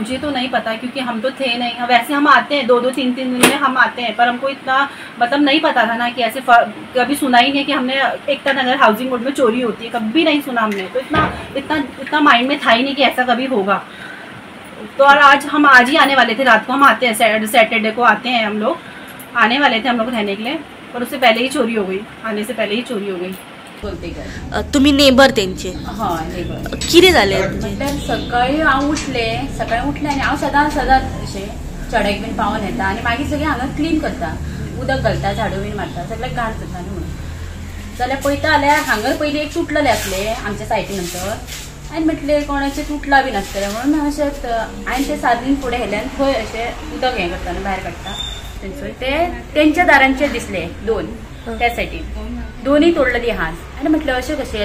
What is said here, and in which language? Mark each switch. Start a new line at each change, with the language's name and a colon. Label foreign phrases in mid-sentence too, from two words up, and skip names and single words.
Hindi: मुझे तो नहीं पता क्योंकि हम तो थे नहीं। वैसे हम आते हैं 2-2, 3-3 दिन में हम आते हैं, पर हमको इतना मतलब नहीं पता था ना कि ऐसे कभी सुना ही नहीं कि हमने एकता नगर हाउसिंग बोर्ड में चोरी होती है, कभी नहीं सुना हमने। तो इतना माइंड में था ही नहीं कि ऐसा कभी होगा। तो और आज ही आने वाले थे, रात को हम आते हैं, सैटरडे को आते हैं हम लोग, आने वाले थे हम लोग रहने के लिए, पर उससे पहले ही चोरी हो गई, आने से पहले ही चोरी हो गई।
Marathi: तुम्ही नेबर त्यांचे?
Hindi: हाँ, नेबर।
Konkani: कितें जालें? म्हटल्यार सकाळी हांव उठले आनी हांव सदांच अशें चडेक बीन पावून येता आनी मागीर सगळें हांगा क्लीन करता। उदक घालता झाडू बीन मारता सगळ्याक घाण जाता न्हू म्हणून जाल्यार पळयता जाल्यार हांगर पयलीं एक तुटलेले आसले आमच्या सायटी नंतर हांवें म्हटलें कोणाचें तुटला बीन आसतलें म्हणून अशेंच हांवें तें सादरीन फुडें गेलें आनी थंय अशें उदक हें करता न्हू भायर काडटा थंयसर ते तेंच्या दारांचेर दिसले 2 त्या सायडीन दोनूय तोडलेली हात आनी म्हटलें अशें कशें